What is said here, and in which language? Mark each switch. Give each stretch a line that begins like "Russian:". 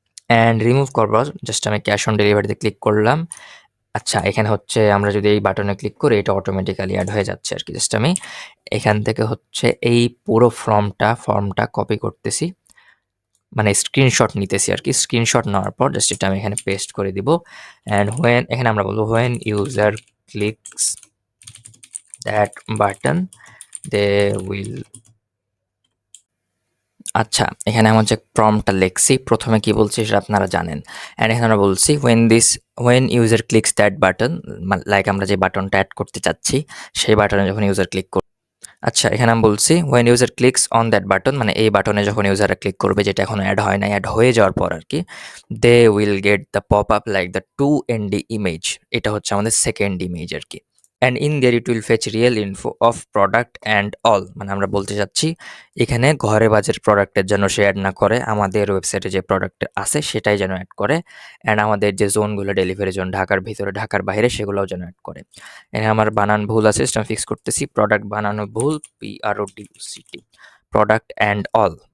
Bangla: And remove করবার just আমি cash on ডেলিভারিতে ক্লিক করলাম। আচ্ছা, এখানে হচ্ছে আমরা যদি এই বাটনে ক্লিক করি এটা অটোমেটিক্যালি অ্যাড হয়ে যাচ্ছে আরকি। জাস্ট আমি এখান থেকে হচ্ছে এই পুরো ফর্মটা কপি করতেছি। মানে স্ক্রিনশট নিতেছি আরকি। স্ক্রিনশট নেওয়ার পর জাস্ট এটা আমি এখানে পেস্ট করে দিব। অ্যান্ড এখানে আমরা বলব
English: when user clicks that button they will।
Bangla: আচ্ছা, এখানে আমার যে প্রম্পটটা লিখছি, ১ম এ কি বলছি সেটা আপনারা জানেন। অ্যান্ড এখানে আমরা বলছি
English: when user clicks that button,
Bangla: like আমরা যে বাটনটা এড করতে চাচ্ছি, সেই বাটনে যখন ইউজার ক্লিক আচ্ছা, এখানে আমি বলছি
English: when user clicks on that button,
Bangla: মানে এই বাটনে যখন ইউজাররা ক্লিক করবে যেটা এখনো এড হয় নাই, এড হয়ে যাওয়ার পর আরকি,
English: they will get the pop-up like the 2ND image।
Bangla: এটা হচ্ছে আমাদের 2nd ইমেজ আরকি।
English: and in there it will fetch real info of product and all।
Bangla: মানে আমরা বলতে চাচ্ছি এখানে ঘরে বাজের প্রোডাক্টের জন্য সে এড না করে, আমাদের ওয়েবসাইটে যে প্রোডাক্ট আছে সেটাই যেন এড করে। অ্যান্ড আমাদের যে জোনগুলো ডেলিভারি জোন, ঢাকার ভিতরে, ঢাকার বাইরে, সেগুলোও যেন এড করে। এখানে আমার বানান ভুল আছে, সেটা ফিক্স করতেছি। প্রোডাক্ট বানানো ভুল, PRODUCT, প্রোডাক্ট অ্যান্ড অল।